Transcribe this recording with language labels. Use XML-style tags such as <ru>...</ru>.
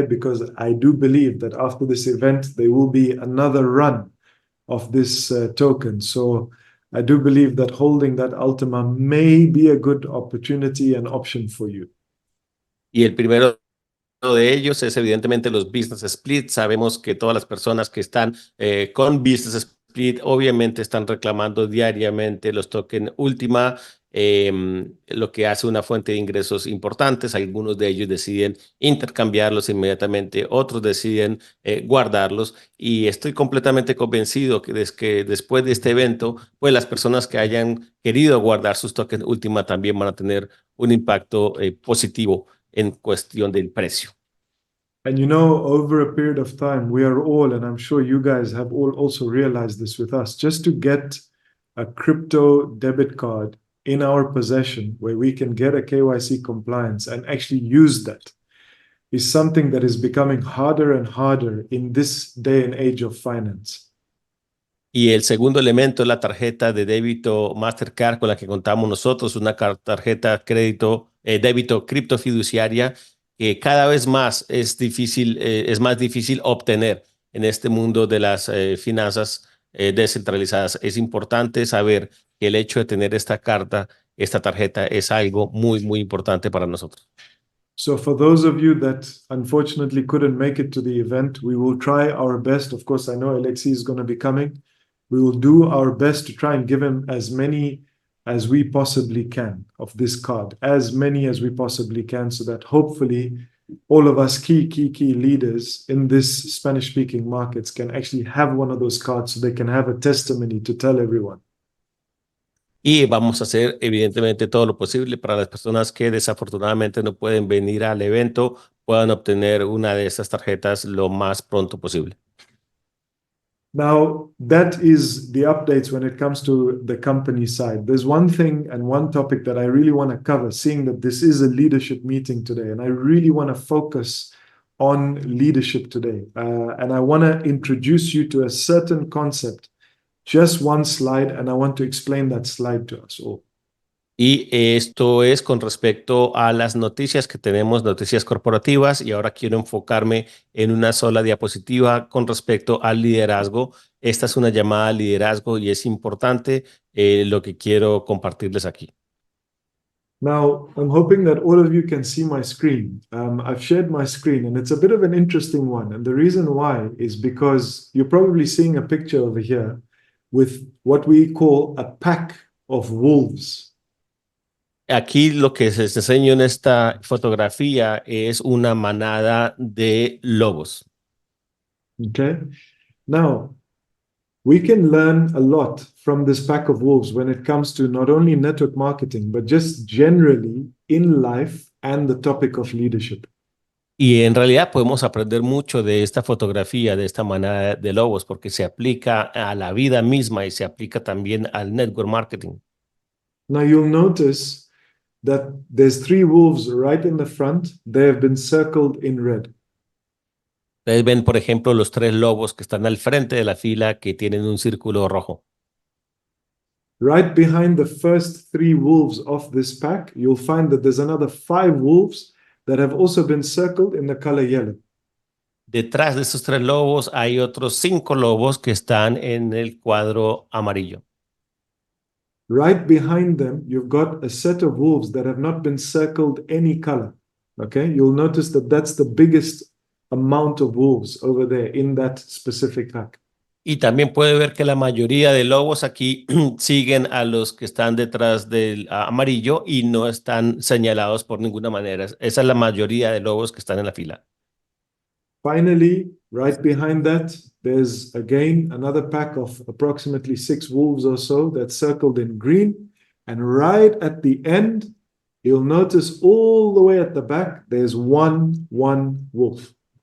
<en>Because I do believe that after this event, there will be another run of this token. So I do believe that holding that Ultima may be a good opportunity and option for you.</en> <es>Y el primero de ellos es evidentemente los business split. Sabemos que todas las personas que están con business split obviamente están reclamando diariamente los tokens última, lo que hace una fuente de ingresos importantes. Algunos de ellos deciden intercambiarlos inmediatamente, otros deciden guardarlos y estoy completamente convencido que después de este evento, pues las personas que hayan querido guardar sus tokens última también van a tener un impacto positivo en cuestión del precio.</es> <en>And you know, over a period of time, we are all, and I'm sure you guys have all also realized this with us, just to get a crypto debit card in our possession where we can get a KYC compliance and actually use that is something that is becoming harder and harder in this day and age of finance.</en> <es>Y el segundo elemento es la tarjeta de débito Mastercard con la que contamos nosotros, una tarjeta crédito, débito criptofiduciaria que cada vez más es más difícil obtener en este mundo de las finanzas descentralizadas. Es importante saber que el hecho de tener esta tarjeta es algo muy importante para nosotros.</es> <en>So for those of you that unfortunately couldn't make it to the event, we will try our best. Of course, I know Alexi is going to be coming. We will do our best to try and give him as many as we possibly can of this card, as many as we possibly can, so that hopefully all of us key leaders in this Spanish-speaking markets can actually have one of those cards so they can have a testimony to tell everyone.</en> <es>Y vamos a hacer evidentemente todo lo posible para las personas que desafortunadamente no pueden venir al evento, puedan obtener una de estas tarjetas lo más pronto posible.</es> <en>Now, that is the updates when it comes to the company side. There's one thing and one topic that I really want to cover, seeing that this is a leadership meeting today, and I really want to focus on leadership today. And I want to introduce you to a certain concept, just one slide, and I want to explain that slide to us all.</en> <es>Y esto es con respecto a las noticias que tenemos, noticias corporativas, y ahora quiero enfocarme en una sola diapositiva con respecto al liderazgo. Esta es una llamada al liderazgo y es importante lo que quiero compartirles aquí.</es> <en>Now, I'm hoping that all of you can see my screen. I've shared my screen, and it's a bit of an interesting one. And the reason why is because you're probably seeing a picture over here with what we call a pack of wolves.</en> <es>Aquí lo que se enseña en esta fotografía es una manada de lobos.</es> <en>Okay. Now, We can learn a lot from this pack of wolves when it comes to not only network marketing, but just generally in life and the topic of leadership.</en> <es>Y en realidad podemos aprender mucho de esta fotografía, de esta manada de lobos, porque se aplica a la vida misma y se aplica también al network marketing.</es> <en>Now you'll notice that there's 3 wolves right in the front. They have been circled in red.</en> <es>Ustedes ven, por ejemplo, los 3 lobos que están al frente de la fila que tienen un círculo rojo.</es> <en>Right behind the first 3 wolves of this pack, you'll find that there's another 5 wolves that have also been circled in the color yellow.</en> <es>Detrás de estos 3 lobos hay otros 5 lobos que están en el cuadro amarillo.</es> <en>Right behind them, you've got a set of wolves that have not been circled any color. Okay, you'll notice that that's the biggest amount of wolves over there in that specific pack.</en> <es>Y también puede ver que la mayoría de lobos aquí siguen a los que están detrás del amarillo y no están señalados por ninguna manera. Esa es la mayoría de lobos que están en la fila.</es> <en>Finally, right behind that, there's again another pack of approximately 6 wolves or so that's circled in green. And right at the end, you'll notice all the way at the back, there's one wolf.</en>